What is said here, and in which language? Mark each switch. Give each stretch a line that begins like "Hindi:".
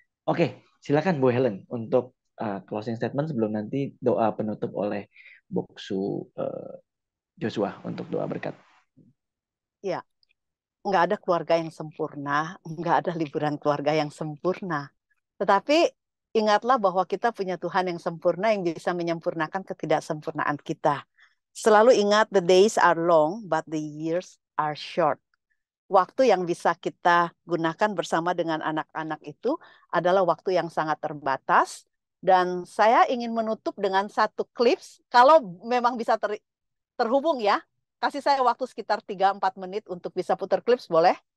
Indonesian: Oke, silakan Bu Helen untuk closing statement sebelum nanti doa penutup oleh Boksu Joshua untuk doa berkat. Ya, nggak ada keluarga yang sempurna. Nggak ada liburan keluarga yang sempurna. Tetapi ingatlah bahwa kita punya Tuhan yang sempurna yang bisa menyempurnakan ketidaksempurnaan kita. Selalu ingat,
English: the days are long, but the years are short.
Indonesian: Waktu yang bisa kita gunakan bersama dengan anak-anak itu adalah waktu yang sangat terbatas. Dan saya ingin menutup dengan satu clips, kalau memang bisa terhubung ya. Kasih saya waktu sekitar 3-4 menit untuk bisa putar clips, boleh?